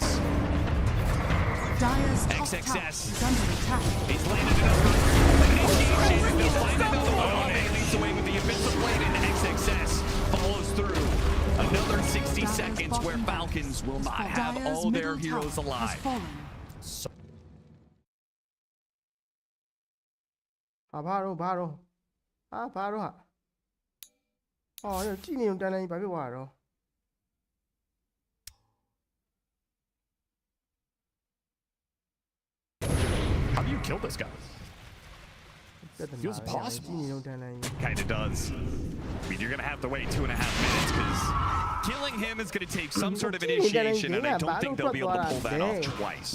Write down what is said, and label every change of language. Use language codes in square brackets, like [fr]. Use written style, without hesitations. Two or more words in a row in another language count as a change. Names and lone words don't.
[en] Dire's top XXS. tower is under attack. He's landed another initiation. They'll find another one. And leads away with the invincible blade, and XXS follows through. Another 60 seconds where Falcons will not have all their heroes alive. [my] ဘာတော့ဟာအော်ကြည့်နေုံတန်းတန်းကြီးဘာဖြစ်သွားတာတော့ [en] How do you kill this guy? Feels possible. Kind of does. I mean, you're going to have to wait 2.5 minutes because killing him is going to take some sort of initiation, and I don't think they'll be able to pull that off twice.